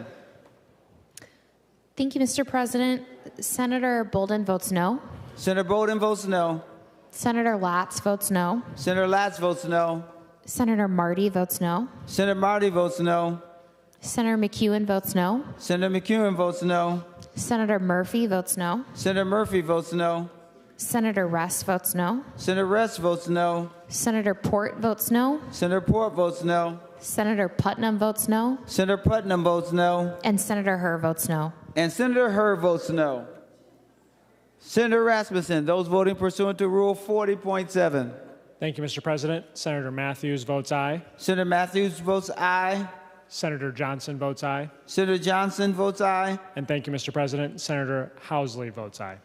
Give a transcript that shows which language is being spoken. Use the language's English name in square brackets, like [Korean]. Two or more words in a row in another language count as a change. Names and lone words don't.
[English] Thank you, Mr. President. Senator Bolden votes no. Senator Bolden votes no. Senator Latz votes no. Senator Latz votes no. Senator Marty votes no. Senator Marty votes no. Senator McEwen votes no. Senator McEwen votes no. Senator Murphy votes no. Senator Murphy votes no. Senator Rest votes no. Senator Rest votes no. Senator Port votes no. Senator Port votes no. Senator Putnam votes no. Senator Putnam votes no. And Senator Herr votes no. And Senator Herr votes no. Senator Rasmussen, those voting pursuant to Rule 40.7. Thank you, Mr. President. Senator Matthews votes aye. Senator Matthews votes aye. Senator Johnson votes aye. Senator Johnson votes aye. And thank you, Mr. President. Senator Housley votes aye.